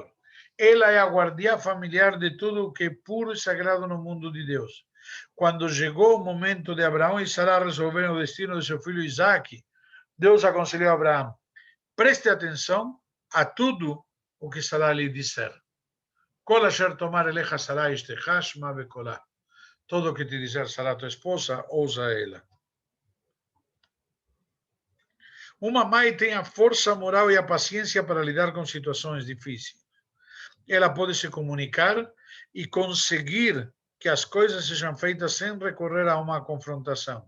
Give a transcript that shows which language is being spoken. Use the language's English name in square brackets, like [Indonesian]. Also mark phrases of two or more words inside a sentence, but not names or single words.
[Portuguese] Ela é a guardiã familiar de tudo o que é puro e sagrado no mundo de Deus. Quando chegou o momento de Abraão e Sara resolverem o destino de seu filho Isaac, Deus aconselhou a Abraão: preste atenção a tudo o que Sara lhe disser. [Hebrew] כל אשר תאמר אליך שרה אשתך שמע בקולה. [Portuguese] Todo o que te disser Sara, tua esposa, ouça ela. Uma mãe tem a força moral e a paciência para lidar com situações difíceis. Ela pode se comunicar e conseguir que as coisas sejam feitas sem recorrer a uma confrontação.